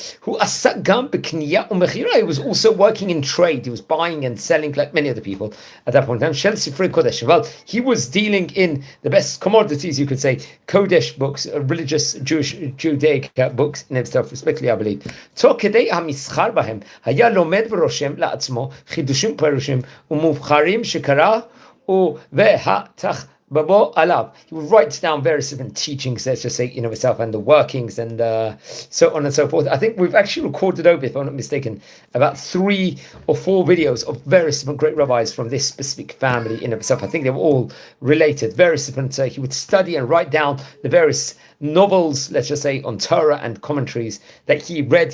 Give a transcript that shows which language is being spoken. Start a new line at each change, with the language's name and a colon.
Hebrew: Who asagam b'kniya umechira.
English: He was also working in trade. He was buying and selling like many other people at that point in time.
Hebrew: Shel Sifrei Kodesh.
English: Well, he was dealing in the best commodities, you could say, Kodesh books, religious Jewish Judaic books in itself, respectively, I believe.
Hebrew: תוך כדי המסחר בהם, היה לומד ורושם לעצמו חידושים פירושים ומובחרים שקרא והתחבבו עליו.
English: He would write down various different teachings, let's just say, itself, and the workings, and so on and so forth. I think we've actually recorded over, if I'm not mistaken, about 3 or 4 videos of various different great rabbis from this specific family in itself. I think they were all related, various different, he would study and write down the various novels, let's just say, on Torah and commentaries that he read.